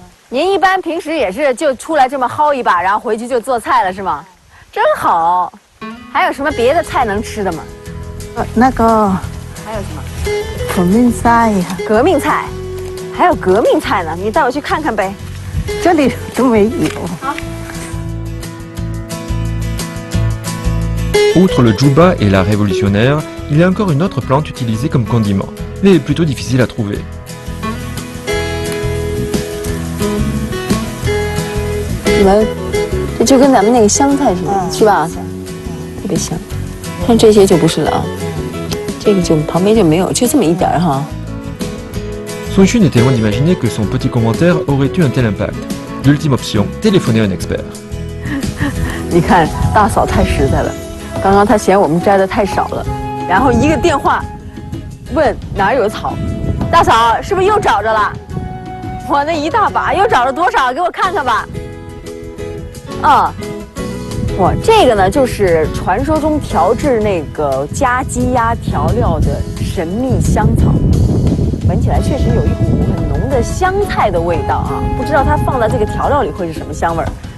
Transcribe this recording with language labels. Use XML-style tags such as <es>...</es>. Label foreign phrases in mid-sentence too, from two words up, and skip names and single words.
<zh>您一般平时也是就出来这么薅一把，然后回去就做菜了是吗？真好。还有什么别的菜能吃的吗？那个还有什么？革命菜呀，革命菜，还有革命菜呢，你带我去看看呗。这里都没有。好。</zh> <fr>Outre le djouba et la révolutionnaire, il y a encore une autre plante utilisée comme condiment, mais plutôt difficile à trouver.</fr> <zh>你们这就跟咱们那个香菜似的，是吧？特别香。看这些就不是了啊，这个就旁边就没有，就这么一点哈。</zh> <fr>Sun Xun était loin d'imaginer que son petit commentaire aurait eu un tel impact. L'ultime option, téléphoner à un expert.</fr> <zh>你看大嫂太实在了。刚刚他嫌我们摘的太少了，然后一个电话，问哪有草，大嫂是不是又找着了？我那一大把，又找了多少？给我看看吧。啊，哇，这个呢就是传说中调制那个加鸡鸭调料的神秘香草，闻起来确实有一股很浓的香菜的味道啊，不知道它放在这个调料里会是什么香味儿。</zh>